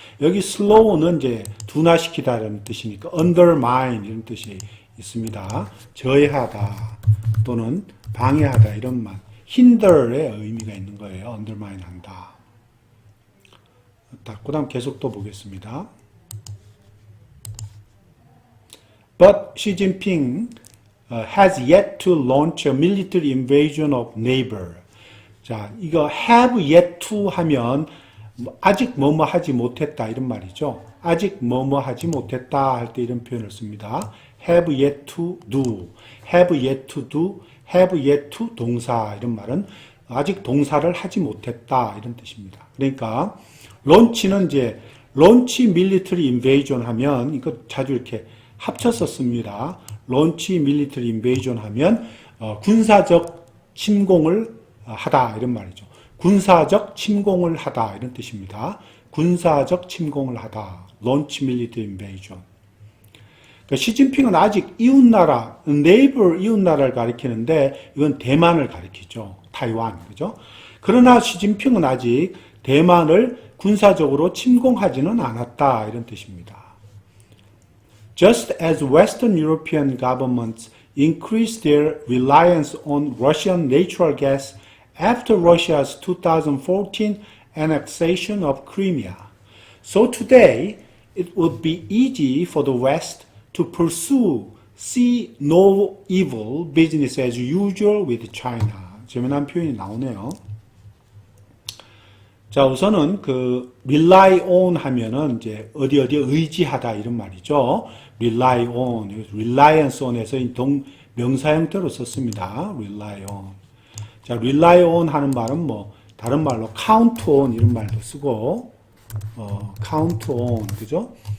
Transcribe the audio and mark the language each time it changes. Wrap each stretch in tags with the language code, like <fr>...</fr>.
<ko>여기 slow는 이제 둔화시키다라는 뜻이니까 undermine 이런 뜻이 있습니다. 저해하다 또는 방해하다 이런 말. hinder의 의미가 있는 거예요. undermine 한다. 그 다음 계속 또 보겠습니다.</ko> <en>But Xi Jinping has yet to launch a military invasion of neighbor.</en> <ko>자, 이거</ko> <en>have yet to</en> <ko>하면 아직 뭐뭐 하지 못했다 이런 말이죠. 아직 뭐뭐 하지 못했다 할 때 이런 표현을 씁니다.</ko> <en>have yet to do, have yet to</en> <ko>do, have yet to 동사 이런 말은 아직 동사를 하지 못했다 이런 뜻입니다. 그러니까 론치는 이제</ko> <en>론치 밀리터리 인베이전</en> <ko>하면 이거 자주 이렇게 합쳐서 씁니다.</ko> <en>론치 밀리터리 인베이전</en> <ko>하면 군사적 침공을 하다 이런 말이죠. 군사적 침공을 하다 이런 뜻입니다. 군사적 침공을 하다.</ko> <en>launch military invasion.</en> <ko>그러니까 시진핑은 아직 이웃나라, 네이버 이웃나라를 가리키는데 이건 대만을 가리키죠. 타이완, 그죠? 그러나 시진핑은 아직 대만을 군사적으로 침공하지는 않았다 이런 뜻입니다.</ko> <en>Just as Western European governments increased their reliance on Russian natural gas after Russia's 2014 annexation of Crimea, so today it would be easy for the West to pursue see no evil business as usual with China.</en> <ko>재미난 표현이 나오네요. 자, 우선은 그 rely on 하면은 이제 어디 의지하다 이런 말이죠.</ko> <en>rely on, reliance on</en> <ko>에서 명사 형태로 썼습니다.</ko> <en>rely on.</en> <ko>자,</ko> <en>rely on</en> <ko>하는 말은 뭐 다른 말로</ko> <en>count on 이런 말도 쓰고 count on,</en> <ko>그죠?</ko>